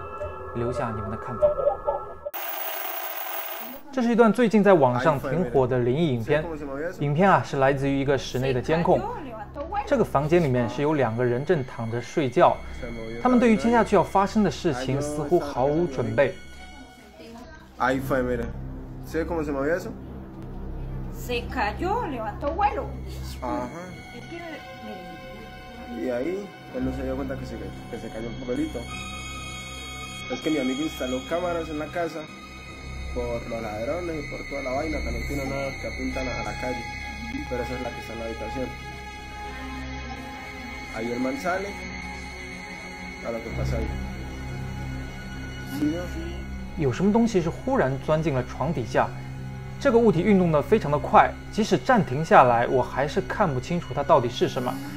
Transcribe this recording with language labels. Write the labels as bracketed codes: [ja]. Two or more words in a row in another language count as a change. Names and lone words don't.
[zh] 留下你们的看法。这是一段最近在网上挺火的灵异影片。影片是来自于一个室内的监控。这个房间里面是有2个人正躺着睡觉，他们对于接下去要发生的事情似乎毫无准备。 [es] Ahí fue, mira. ¿Sí cómo se movía eso? Se cayó, levantó vuelo. Ajá. Y ahí él no se dio cuenta que se cayó un papelito. Es que mi amigo instaló cámaras en la casa por los ladrones y por toda la vaina, que no tiene nada que apuntan a la calle. Pero esa es la que está en la habitación. Ahí el man sale a lo que pasa ahí. ¿Sí, no? [zh] 有什么东西是忽然钻进了床底下？这个物体运动得非常的快，即使暂停下来，我还是看不清楚它到底是什么。